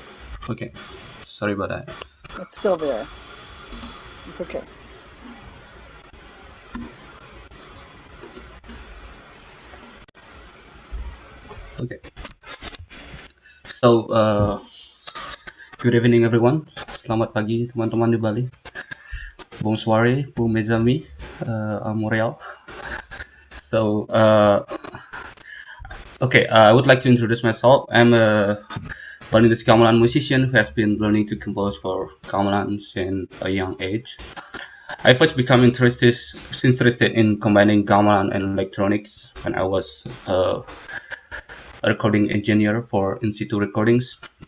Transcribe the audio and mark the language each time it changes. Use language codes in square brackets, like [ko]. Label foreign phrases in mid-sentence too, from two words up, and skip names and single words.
[en] Okay. Sorry about that. It's still there. It's okay. Okay. So, good evening everyone. [id] Selamat pagi teman-teman di Bali. [fr] Bonsoir, pour mes amis à Montréal. [en] So, okay, I would like to introduce myself. I'm a Balinese gamelan musician who has been learning to compose for gamelan since a young age. I first became interested in combining gamelan and electronics when I was a recording engineer for in situ recordings.